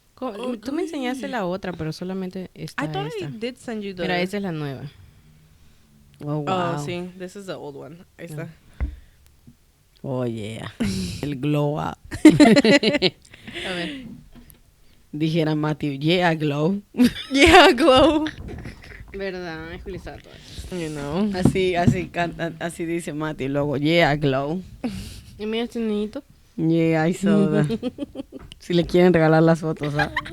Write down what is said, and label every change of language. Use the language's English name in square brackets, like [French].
[Spanish] Tú me enseñaste la otra, pero solamente está [English] I thought [Spanish] esta. [English] I did send you the... [Spanish] Pero esa es la nueva. [English] Oh, wow. Oh, see, this is the old one. [Spanish] Ahí está. [English] Oh, yeah. El glow up. [Spanish] A ver. Dijera Matthew, [English] yeah, glow. Yeah, glow. [Spanish] ¿Verdad? Es Julissa todo. [English] You know. [Spanish] Así canta, así dice Matthew. Luego, [English] yeah, glow. [Spanish] Y mira este niñito. [English] Yeah, I saw that. [Spanish] Si le quieren regalar las fotos, ¿ah?